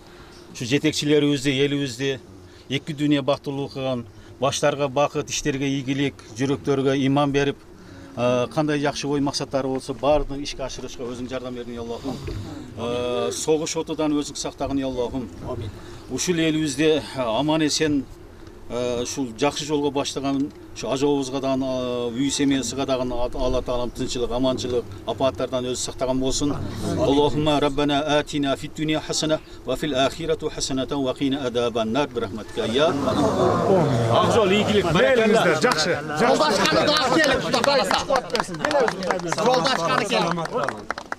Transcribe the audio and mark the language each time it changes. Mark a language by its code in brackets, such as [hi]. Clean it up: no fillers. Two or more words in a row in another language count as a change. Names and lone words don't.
[ky] Ушу жетекчилерибизди, элибизди 2 дүйнө бактылуу кылган, баштарга бакыт, иштерге ийгилик, жүрөктөргө иман берип, Кандай жакшы ой максаттары болсо баардыгын ишке ашырышка өзүң жардам бердиң [tr] ya Allah'ım. [ky] Согуш отудан өзүң сактагын [tr] ya Allah'ım. [ky] Ушул элибизде аман эсен ушул жакшы жолго баштаган ушу ажообузга дагы үй семьясыга дагы Алла таалам тынччылык, аманчылык, апааттардан өзү сактаган болсун. [ar] اللهم ربنا آتنا في الدنيا حسنة وفي الآخرة حسنة وقنا عذاب النار برحمتك يا. [ky] Ак жол, ийгилик, Элиңиздер жакшы. Жолдашканы да келип, Кудай аса. Жолдашканы келип.